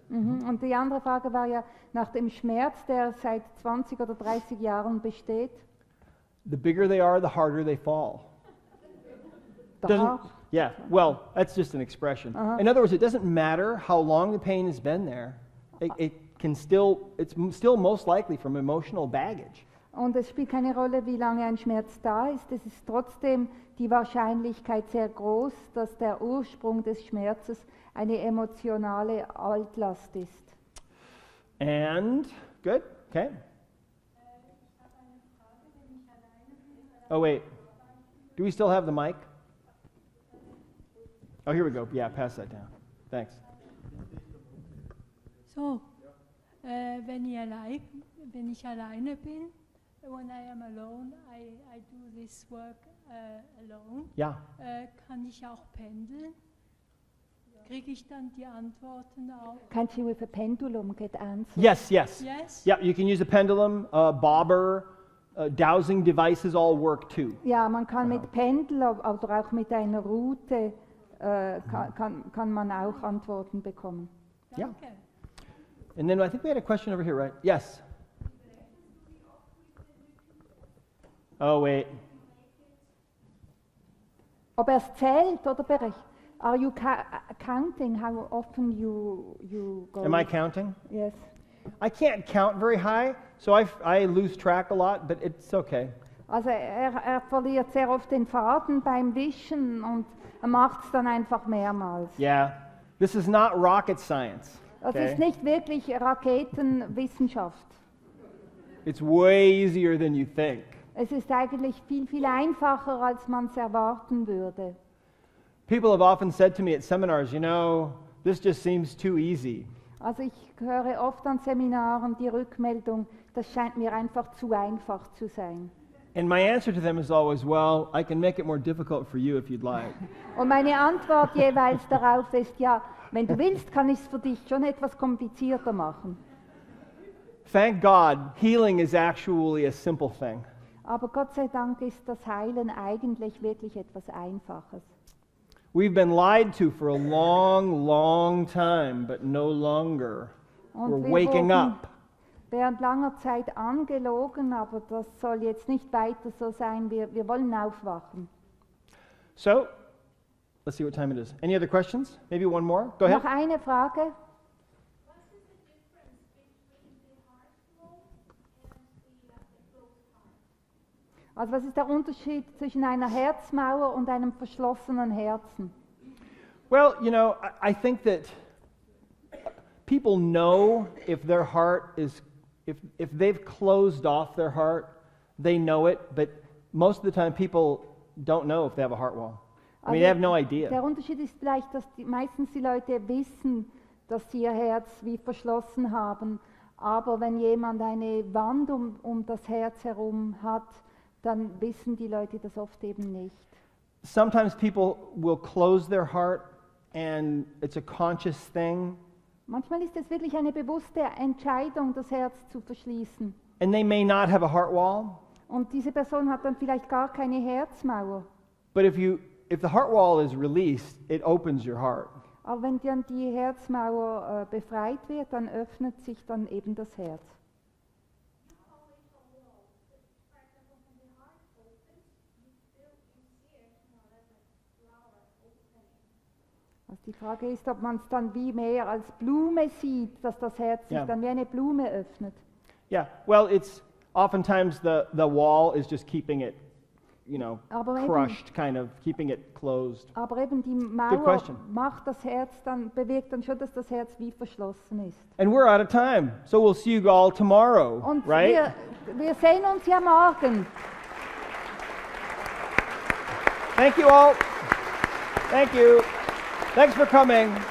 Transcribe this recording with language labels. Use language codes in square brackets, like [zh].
[de] Und die andere Frage war ja nach dem Schmerz, der seit 20 oder 30 Jahren besteht. [en] The bigger they are, the harder they fall. [de] Da, [en] Yeah, well, that's just an expression. In other words, it doesn't matter how long the pain has been there. It's still most likely from emotional baggage. [de] und es spielt keine Rolle, wie lange ein Schmerz da ist. Es ist trotzdem die Wahrscheinlichkeit sehr groß, dass der Ursprung des Schmerzes eine emotionale Altlast ist. [en] And, good, okay. Oh, wait. Do we still have the mic? Oh, here we go. Yeah, pass that down. Thanks. [de] So, wenn ich alleine bin, [en] when I am alone, I do this work alone, Yeah. [de] kann ich auch pendeln? Kriege ich dann die Antworten auch? [en] Can't you with a pendulum get answers? Yes, yes. Yes? Yeah, you can use a pendulum, bobber, dowsing devices all work too. [de] Ja, man kann mit Pendel oder auch mit einer Route kann man auch Antworten bekommen. [en] Yeah. [de] Danke. [en] And then I think we had a question over here, right? Yes. Oh, wait. [de] Ob er es zählt oder berechnet? [en] Are you counting how often you go? Am I counting? Yes. I can't count very high, so I lose track a lot, but it's okay. [de] Also er verliert sehr oft den Faden beim Wischen und er macht es dann einfach mehrmals. [en] Yeah. This is not rocket science. [de] Das [en] okay? [de] ist nicht wirklich Raketenwissenschaft. [en] It's way easier than you think. [de] Es ist eigentlich viel, viel einfacher, als man es erwarten würde. [en] People have often said to me at seminars, you know, this just seems too easy. [de] Also ich höre oft an Seminaren die Rückmeldung, das scheint mir einfach zu einfach zu sein. [en] And my answer to them is always, well, I can make it more difficult for you if you'd like. [de] Und meine Antwort jeweils darauf ist, ja, wenn du willst, kann ich es für dich schon etwas komplizierter machen. [en] Thank God, healing is actually a simple thing. [de] Aber Gott sei Dank ist das Heilen eigentlich wirklich etwas Einfaches. [en] We've been lied to for a long, long time, but no longer. [de] Und [en] We're [de] wir [en] waking [de] wurden [en] up. [de] während langer Zeit angelogen, aber das soll jetzt nicht weiter so sein. Wir wollen aufwachen. [en] So, let's see what time it is. Any other questions? Maybe one more? Go ahead. [de] Noch eine Frage. Also was ist der Unterschied zwischen einer Herzmauer und einem verschlossenen Herzen? [en] Well, you know, I think that people know if their heart is, if they've closed off their heart, they know it, but most of the time people don't know if they have a heart wall. I mean, they have no idea. [de] Der Unterschied ist vielleicht, dass meistens die Leute wissen, dass sie ihr Herz wie verschlossen haben, aber wenn jemand eine Wand um das Herz herum hat, dann wissen die Leute das oft eben nicht. [en] Sometimes people will close their heart and it's a conscious thing. [de] Manchmal ist es wirklich eine bewusste Entscheidung, das Herz zu verschließen. [en] And they may not have a heart wall, [de] Und diese Person hat dann vielleicht gar keine Herzmauer. [en] but if the heart wall is released, it opens your heart. [de] Aber wenn dann die Herzmauer befreit wird, dann öffnet sich dann eben das Herz. Also die Frage ist, ob man es dann wie mehr als Blume sieht, dass das Herz sich Ja. dann wie eine Blume öffnet. [en] Yeah, well, it's oftentimes the wall is just keeping it, you know, [de] Aber eben- [en] crushed, kind of keeping it closed. [de] Aber eben die Mauer [en] question. [de] macht das Herz dann, bewirkt dann schon, dass das Herz wie verschlossen ist. [en] And we're out of time, so we'll see you all tomorrow, [de] Und [en] right? [de] wir sehen uns ja morgen. [en] Thank you all. Thank you. Thanks for coming.